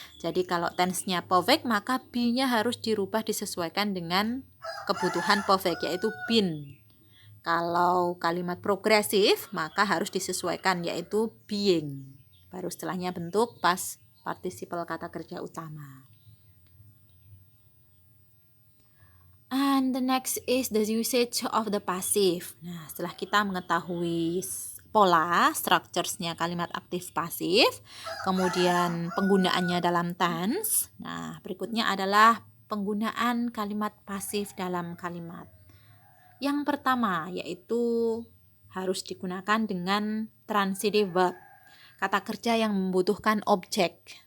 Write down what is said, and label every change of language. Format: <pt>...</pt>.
<id>Jadi kalau tense-nya perfect maka be-nya harus dirubah disesuaikan dengan kebutuhan perfect yaitu been. Kalau kalimat progresif maka harus disesuaikan yaitu being. Baru setelahnya bentuk past participle kata kerja utama.</id> <en>And the next is the usage of the passive.</en> <id>Nah, setelah kita mengetahui pola, structures-nya kalimat aktif pasif, kemudian penggunaannya dalam tense. Nah, berikutnya adalah penggunaan kalimat pasif dalam kalimat. Yang pertama yaitu harus digunakan dengan transitive verb, kata kerja yang membutuhkan objek.</id>